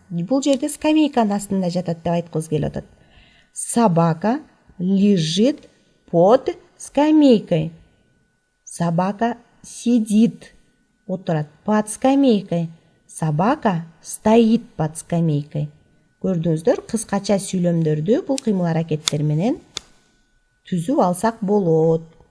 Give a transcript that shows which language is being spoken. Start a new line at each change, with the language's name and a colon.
Kyrgyz: Бул жерде скамейканын астында жатат деп айткыбыз келип атат.
Russian: Собака лежит под скамейкой. Собака сидит, отурат под скамейкой. Собака стоит под скамейкой.
Kyrgyz: Көрдүңүздөр, кыскача сүйлөмдөрдү бул кыймыл-аракеттер менен түзүп алсак болот.